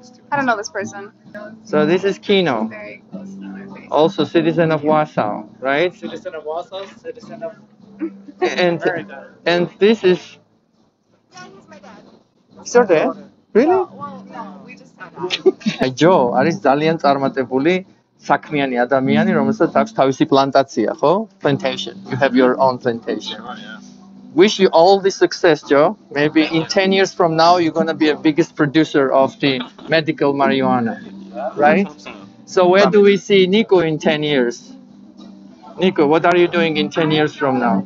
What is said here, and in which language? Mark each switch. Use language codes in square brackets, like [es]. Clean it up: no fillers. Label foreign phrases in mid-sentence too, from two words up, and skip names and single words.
[en] I don't know this person. So this is Kino. Very close to my face. Also citizen of Warsaw, right? Citizen of Warsaw, citizen of And America. and this is Yeah, he's my dad. your dad? Really? Well, no, we just found out. [ka] ჯო არის ძალიან წარმატებული საქმიანი ადამიანი, რომელსაც აქვს თავისი პლანტაცია, ხო? [en] Plantation. You have your own plantation. Wish you all the success, Joe. Maybe in 10 years from now, you're going to be a biggest producer of the medical marijuana, right? So where do we see Nico in 10 years? Nico, what are you doing in 10 years from now?